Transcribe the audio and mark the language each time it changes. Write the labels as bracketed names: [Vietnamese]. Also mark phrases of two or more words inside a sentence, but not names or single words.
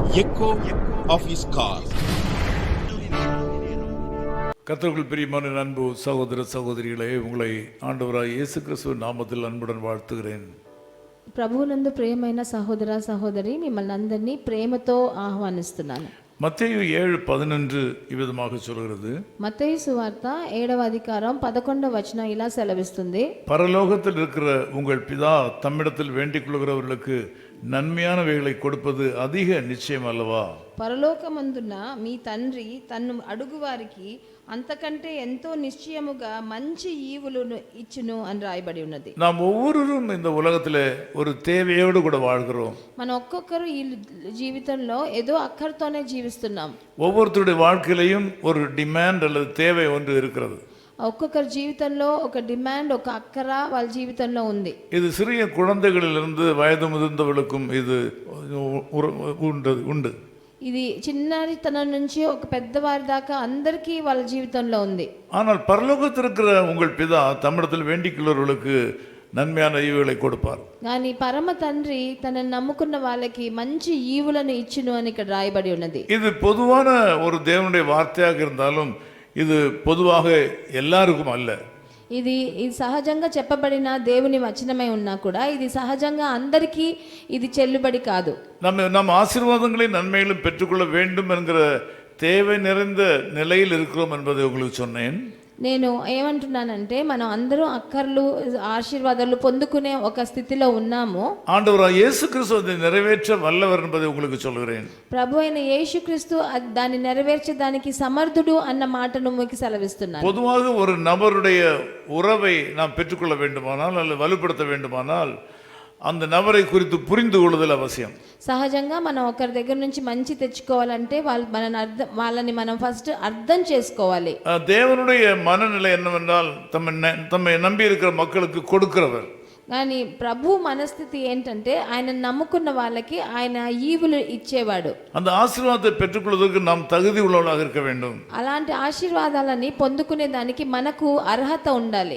[English] echo of his car. [Tamil] கர்த்தருக்குள் பிரியமான அன்பு சகோதர சகோதரிகளே, உங்களை ஆண்டவராய் இயேசு கிறிஸ்துவின் நாமத்தில் அன்புடன் வாழ்த்துகிறேன். [Telugu] ప్రభువునందు ప్రియమైన సహోదర సహోదరి మిమ్మల్ని అందరినీ ప్రేమతో ఆహ్వానిస్తున్నాను. [Tamil] மத்தேயு 7:11 இவ்விதமாக சொல்கிறது. [Telugu] మత్తయి సువార్త 7వ అధికారం 11వ వచనం ఇలా సెలవిస్తుంది. [Tamil] பரலோகத்தில் இருக்கிற உங்கள் பிதா தம்மிடத்தில் வேண்டிக் கொள்கிறவர்களுக்கு நன்மையானவைகளை கொடுப்பது அதிக நிச்சயம் அல்லவா? [Telugu] పరలోకమందున్న మీ తండ్రి తన్ను అడుగువారికి అంతకంటే ఎంతో నిశ్చయముగా మంచి ఈవులను ఇచ్చును అని రాయబడి ఉన్నది. [Tamil] நாம் ஒவ்வொருவரும் இந்த உலகத்தில் ஒரு தேவையோடு கூட வாழ்கிறோம். [Telugu] మన ఒక్కొక్కరు ఈ జీవితంలో ఏదో అక్కర్తోనే జీవిస్తున్నాం. [Tamil] ஒவ்வொருத்தருடைய வாழ்க்கையிலையும் ஒரு டிமாண்ட் அல்லது தேவை ஒன்று இருக்கிறது. [Telugu] ఒక్కొక్కరి జీవితంలో ఒక డిమాండ్, ఒక అక్కర వాళ్ళ జీవితంలో ఉంది. [Tamil] இது சிறிய குழந்தைகளிலிருந்து வயது முதிர்ந்தவர்களுக்கும் இது உண்டு. [Telugu] ఇది చిన్నతనం నుంచి ఒక పెద్దవారి దాకా అందరికీ వాళ్ళ జీవితంలో ఉంది. [Tamil] ஆனால் பரலோகத்தில் இருக்கிற உங்கள் பிதா தம்மிடத்தில் வேண்டிக் கொள்கிறவர்களுக்கு நன்மையான ஈவுகளை கொடுப்பார். [Telugu] కానీ పరమ తండ్రి తనను నమ్ముకున్న వాళ్ళకి మంచి ఈవులను ఇచ్చును అని ఇక్కడ రాయబడి ఉన్నది. [Tamil] இது பொதுவான ஒரு தேவனுடைய வார்த்தையாக இருந்தாலும் இது பொதுவாக எல்லாருக்கும் அல்ல. [Telugu] ఇది సహజంగా చెప్పబడిన దేవుని వచనమై ఉన్నా కూడా ఇది సహజంగా అందరికీ ఇది చెల్లుబడి కాదు. [Tamil] நம்ம ஆசீர்வாதங்களையும் நன்மைகளும் பெற்றுக்கொள்ள வேண்டும் என்கிற தேவை நிறைந்த நிலையில் இருக்கிறோம் என்பதை உங்களுக்கு சொன்னேன். [Telugu] నేను ఏమంటున్నానంటే మనం అందరం అక్కర్లు ఆశీర్వాదాలు పొందుకునే ఒక స్థితిలో ఉన్నాము. [Tamil] ஆண்டவராகிய இயேசு கிறிஸ்து அதை நிறைவேற்ற வல்லவர் என்பதை உங்களுக்கு சொல்கிறேன். [Telugu] ప్రభు అయిన యేసుక్రీస్తు దాన్ని నెరవేర్చడానికి సమర్థుడు అన్న మాటను మీకు సెలవిస్తున్నాను. [Tamil] பொதுவாக ஒரு நபருடைய உறவை நாம் பெற்றுக்கொள்ள வேண்டுமானால் அல்லது வலுப்படுத்த வேண்டுமானால் அந்த நபரை குறித்து புரிந்து கொள்ளுதல் அவசியம். [Telugu] సహజంగా మనం ఒకరి దగ్గర నుంచి మంచి తెచ్చుకోవాలంటే వాళ్ళని మనం ఫస్ట్ అర్థం చేసుకోవాలి. [Tamil] தேவனுடைய மனநிலை என்னவென்றால் தம்மை நம்பி இருக்கிற மக்களுக்கு கொடுக்கிறவர். [Telugu] కానీ ప్రభు మనస్థితి ఏంటంటే ఆయన నమ్ముకున్న వాళ్ళకి ఆయన ఈవులు ఇచ్చేవాడు. [Tamil] அந்த ஆசீர்வாதத்தை பெற்றுக்கொள்வதற்கு நாம் தகுதி உள்ளவர்களாக இருக்க வேண்டும். [Telugu] అలాంటి ఆశీర్వాదాలని పొందుకునే దానికి మనకు అర్హత ఉండాలి.